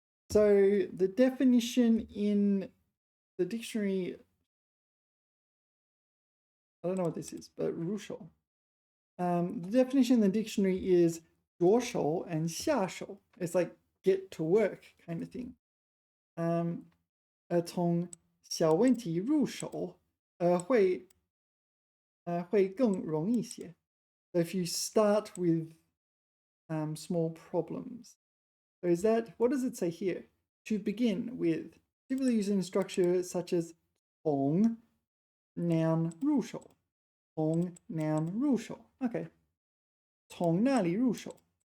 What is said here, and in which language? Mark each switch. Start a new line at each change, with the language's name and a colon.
English: So the definition in the dictionary, I don't know what this is, but 入手. The definition in the dictionary is 着手 and 下手. It's like get to work kind of thing.
Chinese: 从小问题入手，会更容易些.
English: So if you start with small problems. So is that, what does it say here? To begin with, typically using structure such as 从 noun 入手.
Chinese: 从 noun 入手.Okay. 从哪里入手?